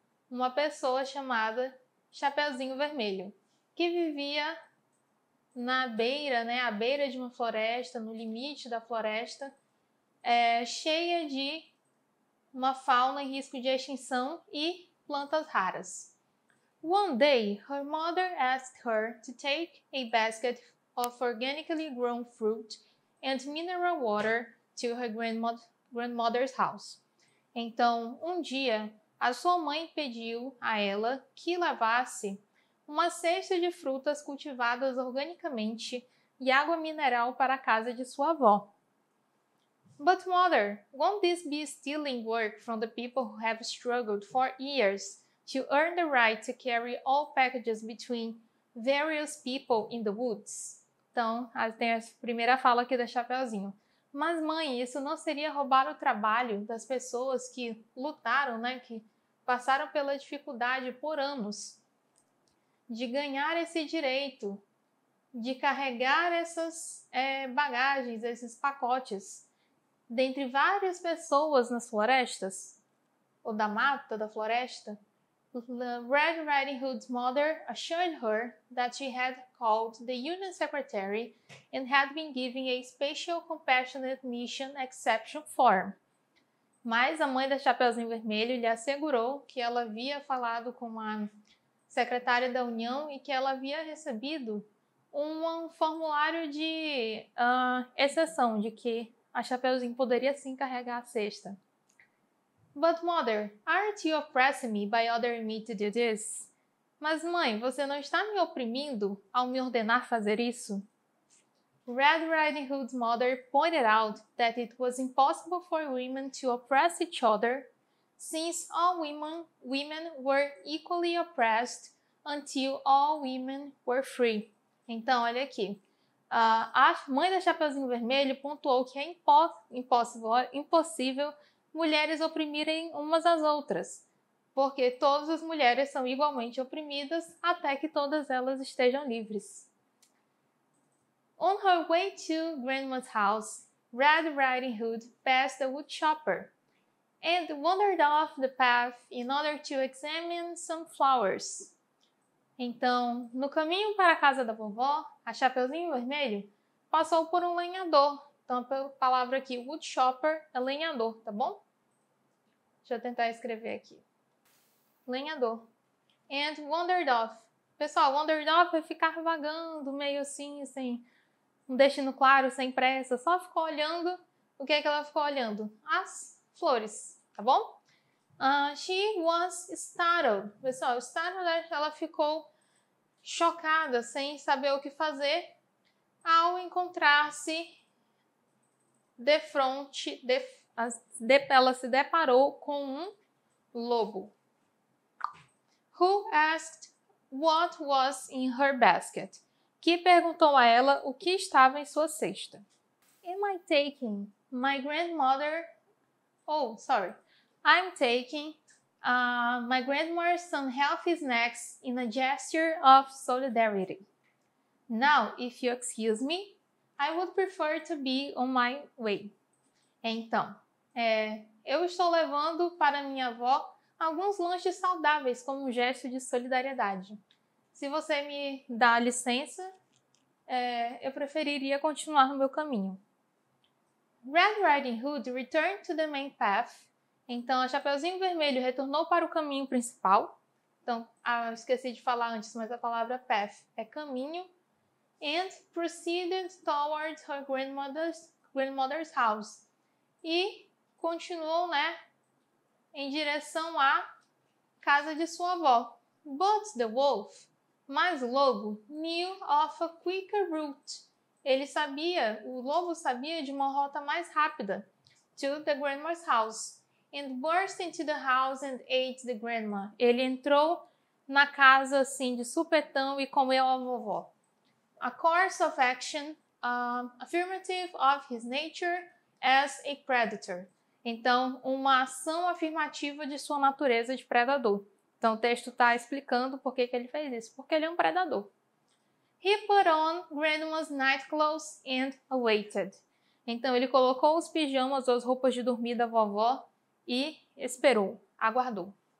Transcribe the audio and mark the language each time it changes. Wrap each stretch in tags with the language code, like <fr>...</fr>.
<pt>Uma pessoa chamada Chapeuzinho Vermelho, que vivia na beira, à beira de uma floresta, no limite da floresta, cheia de uma fauna em risco de extinção e plantas raras.</pt> <en>One day, her mother asked her to take a basket of organically grown fruit and mineral water to her grandmother's house.</en> <pt>Então, um dia, a sua mãe pediu a ela que levasse uma cesta de frutas cultivadas organicamente e água mineral para a casa de sua avó.</pt> <en>But mother, won't this be stealing work from the people who have struggled for years to earn the right to carry all packages between various people in the woods?</en> <pt>Então, tem a primeira fala aqui da Chapeuzinho. Mas mãe, isso não seria roubar o trabalho das pessoas que lutaram, que passaram pela dificuldade por anos de ganhar esse direito, de carregar essas bagagens, esses pacotes, dentre várias pessoas nas florestas, ou da mata, da floresta?</pt> <en>Red Riding Hood's mother assured her that she had called the Union Secretary and had been given a Special Compassionate Mission Exception form.</en> <pt>Mas a mãe da Chapeuzinho Vermelho lhe assegurou que ela havia falado com a secretária da União e que ela havia recebido um formulário de exceção, de que a Chapeuzinho poderia sim carregar a cesta.</pt> <en>But mother, aren't you oppressing me by ordering me to do this?</en> <pt>Mas mãe, você não está me oprimindo ao me ordenar fazer isso?</pt> <en>Red Riding Hood's mother pointed out that it was impossible for women to oppress each other, since all women were equally oppressed until all women were free.</en> <pt>Então, olha aqui. A mãe da Chapeuzinho Vermelho pontuou que é impossível mulheres oprimirem umas às outras, porque todas as mulheres são igualmente oprimidas até que todas elas estejam livres.</pt> <en>On her way to Grandma's house, Red Riding Hood passed a woodchopper and wandered off the path in order to examine some flowers.</en> <pt>Então, no caminho para a casa da vovó, a Chapeuzinho Vermelho passou por um lenhador. Então, a palavra aqui, woodchopper, é lenhador, tá bom? Deixa eu tentar escrever aqui. Lenhador.</pt> <en>And wandered off.</en> <pt>Pessoal, wandered off é ficar vagando, meio assim, sem um destino claro, sem pressa. Só ficou olhando. O que é que ela ficou olhando? As flores, tá bom?</pt> <en>She was startled.</en> <pt>Pessoal, startled, ela ficou chocada, sem saber o que fazer, ao encontrar-se de frente, ela se deparou com um lobo.</pt> <en>Who asked what was in her basket?</en> <pt>Que perguntou a ela o que estava em sua cesta.</pt> <en>Am I taking my grandmother... I'm taking my grandmother's unhealthy snacks in a gesture of solidarity. Now, if you excuse me, I would prefer to be on my way.</en> <pt>Então, eu estou levando para minha avó alguns lanches saudáveis como um gesto de solidariedade. Se você me dá licença, eu preferiria continuar no meu caminho.</pt> <en>Red Riding Hood returned to the main path.</en> <pt>Então, a Chapeuzinho Vermelho retornou para o caminho principal. Então, eu esqueci de falar antes, mas a palavra path é caminho.</pt> <en>And proceeded towards her grandmother's house.</en> <pt>E continuou, em direção à casa de sua avó.</pt> <en>But the wolf,</en> <pt>mas o lobo,</pt> <en>knew of a quicker route.</en> <pt>O lobo sabia de uma rota mais rápida</pt> <en>to the grandma's house and burst into the house and ate the grandma.</en> <pt>Ele entrou na casa assim de supetão e comeu a vovó.</pt> <en>A course of action affirmative of his nature as a predator.</en> <pt>Então, uma ação afirmativa de sua natureza de predador. Então, o texto está explicando por que ele fez isso. Porque ele é um predador.</pt> <en>He put on grandma's night clothes and awaited.</en> <pt>Então, ele colocou os pijamas ou as roupas de dormir da vovó e esperou, aguardou.</pt>